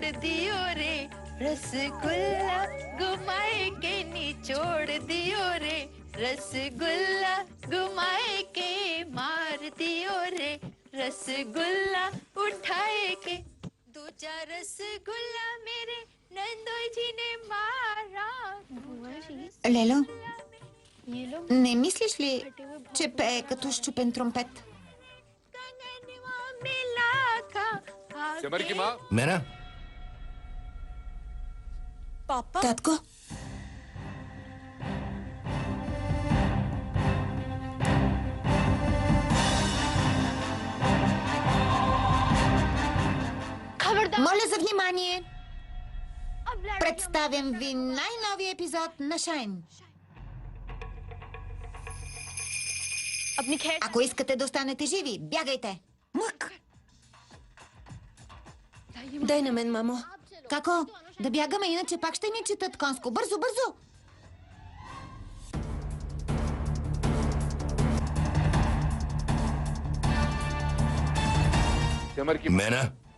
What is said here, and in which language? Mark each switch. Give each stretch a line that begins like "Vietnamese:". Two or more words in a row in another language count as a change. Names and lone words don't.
Hindi: दियो रे रसगुल्ला घुमाए के निचोड़ दियो रे रसगुल्ला घुमाए के मार दियो रे रसगुल्ला उठाए के दूजा रसगुल्ला मेरे नंदोई जी ने मारा
Bulgarian: Лело,
Hindi: ये लो
Bulgarian: не мислиш ли, че пее като щупен тромпет? मिला का Мена? Татко? Моля за внимание! Представям ви най-новия епизод на Шайн.
Hindi: अपनी खैर
Bulgarian: Ако искате да останете живи, бягайте! Мък, Дай на мен, мамо. Како? Да бягаме, иначе пак ще ни четат конско. Бързо, бързо! Мена?